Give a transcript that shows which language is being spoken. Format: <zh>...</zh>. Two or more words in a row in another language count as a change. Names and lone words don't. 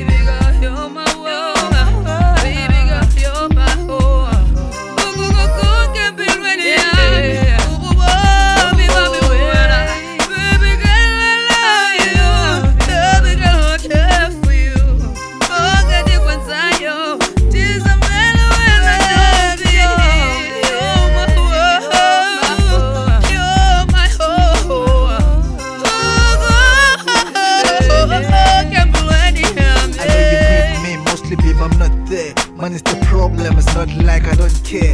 <en>Baby girl, you're my world. Baby girl, you're my whole. Can't be when you're baby girl, I love you. Baby girl, I care for you.</en> <xh>Ungendikwenzayo, ndizamela wena baby.</xh> <en>You're my world. You're my whole. Can't be when you're I know you need me, mostly babe, I'm not there. Man, it's the problem, it's not like I don't care.</en>